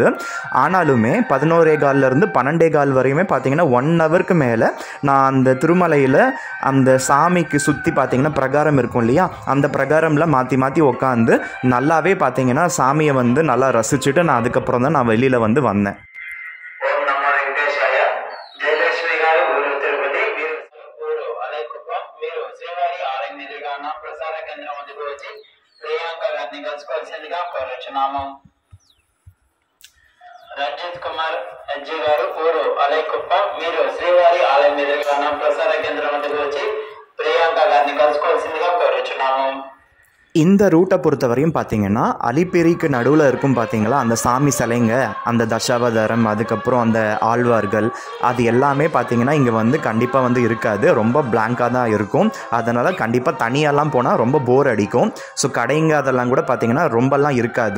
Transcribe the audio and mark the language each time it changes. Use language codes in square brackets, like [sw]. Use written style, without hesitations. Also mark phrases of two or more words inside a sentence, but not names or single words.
[ta] ஆனாலுமே 11:15லேருந்து 12:15 வரையுமே பார்த்தீங்கன்னா 1 ஹவருக்கு மேலே நான் அந்த திருமலையில் அந்த சாமிக்கு சுற்றி பார்த்தீங்கன்னா பிரகாரம் இருக்கும் இல்லையா, அந்த பிரகாரம் மாற்றி மாற்றி உட்காந்து நல்லாவே பார்த்தீங்கன்னா சாமியை வந்து நல்லா ரசிச்சுட்டு நான் அதுக்கப்புறம் தான் நான் வெளியில் வந்து வந்தேன். [te] రంజిత్ కుమార్ ఎజ్జి గారు ఊరు అలైకుప్ప, మీరు శ్రీవారి ఆలయం ఎదురుగా ఉన్న ప్రసార కేంద్రం వద్దకు వచ్చి ప్రియాంక గారిని కలుసుకోవాల్సిందిగా కోరుచున్నాము. [ta] இந்த ரூட்டை பொறுத்தவரையும் பார்த்தீங்கன்னா அலிப்பிரிக்கு நடுவில் இருக்கும் பார்த்தீங்களா அந்த சாமி சிலைங்க, அந்த தசாவதாரம், அதுக்கப்புறம் அந்த ஆழ்வார்கள், அது எல்லாமே பார்த்தீங்கன்னா இங்கே வந்து கண்டிப்பாக வந்து இருக்காது. ரொம்ப பிளாங்காக தான் இருக்கும். அதனால் கண்டிப்பாக தனியாலாம் போனால் ரொம்ப போர் அடிக்கும். ஸோ கடைங்க அதெல்லாம் கூட பார்த்தீங்கன்னா ரொம்பலாம் இருக்காது.